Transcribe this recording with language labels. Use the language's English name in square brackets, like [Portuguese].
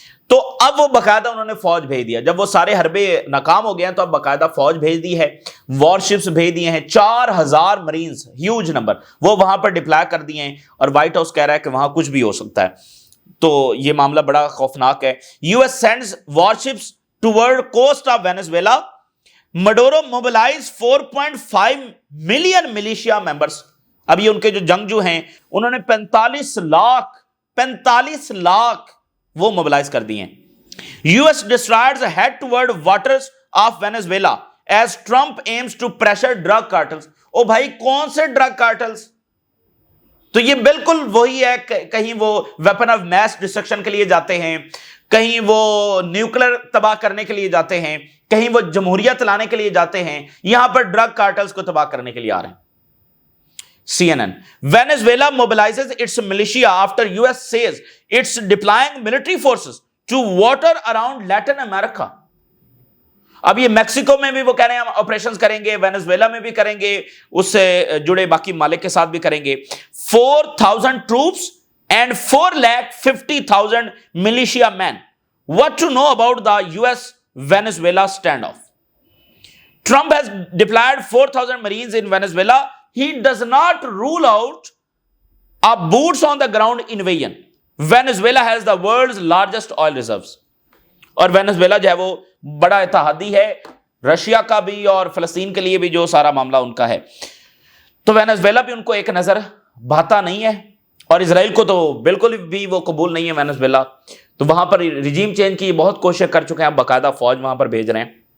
[Urdu] تو اب وہ باقاعدہ انہوں نے فوج بھیج دیا. جب وہ سارے حربے ناکام ہو گئے ہیں تو اب باقاعدہ فوج بھیج دی ہے, وار شپس بھیج دیے ہیں, 4000 مرینز, ہیوج نمبر, وہ وہاں پر ڈپلائی کر دیے ہیں. اور وائٹ ہاؤس کہہ رہا ہے کہ وہاں کچھ بھی ہو سکتا ہے. تو یہ معاملہ بڑا خوفناک ہے. [English] US sends warships toward coast of Venezuela. Maduro mobilize 4.5 million militia members. [Urdu] اب یہ ان کے جو جنگجو ہیں انہوں نے 45 لاکھ وہ موبلائز کر دی ہیں. [English] US destroyers head toward waters of Venezuela as Trump aims to pressure drug cartels. [Urdu] او بھائی کون سے ڈرگ کارٹلز؟ تو یہ بالکل وہی ہے, کہیں وہ ویپن آف میس ڈسٹرکشن کے لیے جاتے ہیں, کہیں وہ نیوکلر تباہ کرنے کے لیے جاتے ہیں, کہیں وہ جمہوریت لانے کے لیے جاتے ہیں, یہاں پر ڈرگ کارٹلز کو تباہ کرنے کے لیے آ رہے ہیں. [English] CNN. Venezuela mobilizes its militia after US says it's deploying military forces to water around Latin America. [Urdu] اب یہ میکسیکو میں بھی وہ کہہ رہے ہیں ہم آپریشنز کریں گے, وینزویلا میں بھی کریں گے, اس سے جڑے باقی ممالک کے ساتھ بھی کریں گے. [English] 4,000 troops and 4,50,000 militia men. What to know about the US Venezuela standoff? Trump has deployed 4,000 Marines in Venezuela. He does not rule out a boots on the ground invasion. Venezuela has the world's largest oil reserves. [Urdu] اور Venezuela جو ہے وہ بڑا اتحادی ہے Russia کا بھی اور فلسطین کے لیے بھی, جو سارا معاملہ ان کا ہے. تو وینزویلا بھی ان کو ایک نظر بھاتا نہیں ہے, اور اسرائیل کو تو بالکل بھی وہ قبول نہیں ہے وینزویلا. تو وہاں پر ریجیم چینج کی بہت کوشش کر چکے ہیں, باقاعدہ فوج وہاں پر بھیج رہے ہیں.